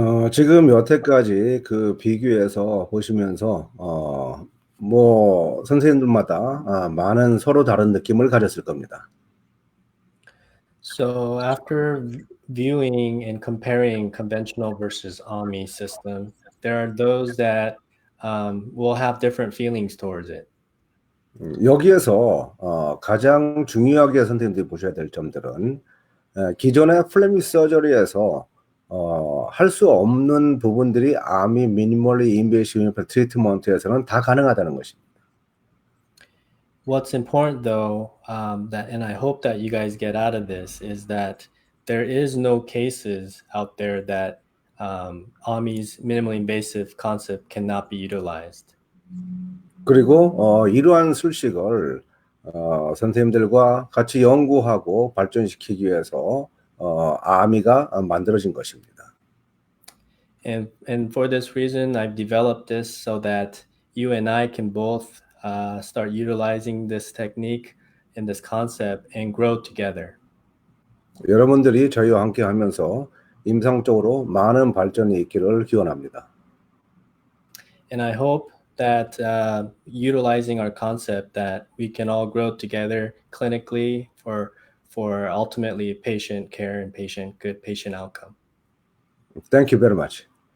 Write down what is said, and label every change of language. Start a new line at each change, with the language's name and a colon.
Korean: 지금 여태까지 그 비교해서 보시면서 뭐 선생님들마다 많은 서로 다른 느낌을 가졌을 겁니다.
English: So after viewing and comparing conventional versus AMII system, there are those that will have different feelings towards it.
Korean: 여기에서 가장 중요하게 선생님들이 보셔야 될 점들은 기존의 플래미 서저리에서 할 수 없는 부분들이 AMI 미니멀리 인베이시브 트리트먼트에서는 다 가능하다는 것입니다.
English: What's important though, that and I hope that you guys get out of this is that there is no cases out there that AMI's minimally invasive concept cannot be utilized.
Korean: 그리고 이러한 술식을 선생님들과 같이 연구하고 발전시키기 위해서 AMI가 만들어진 것입니다.
English: And for this reason, I've developed this so that you and I can both start utilizing this technique and this concept and grow together.
Korean: 여러분들이 저희와 함께 하면서 임상적으로 많은 발전이 있기를 기원합니다.
English: And I hope that utilizing our concept that we can all grow together clinically for ultimately patient care and good patient outcome. Thank you very much.